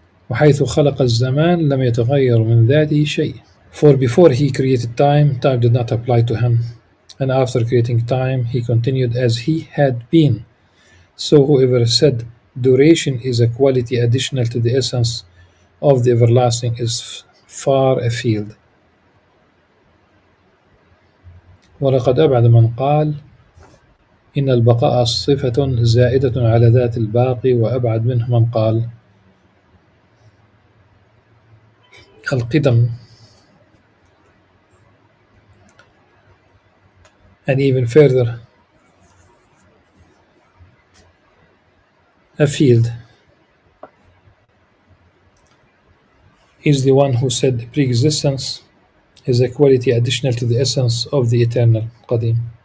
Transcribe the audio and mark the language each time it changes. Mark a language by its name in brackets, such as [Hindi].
[Arabic] وحيث خلق الزمان لم يتغير من ذاته شيء. [English] For before he created time, time did not apply to him. and after creating time, he continued as he had been. So whoever said duration is a quality additional to the essence of the everlasting is far afield. [Arabic] ولقد أبعد من قال إن البقاء صفة زائدة على ذات الباقي، وأبعد منه من قال القدم. [English] And even further afield is the one who said pre-existence is a quality additional to the essence of the eternal Qadim.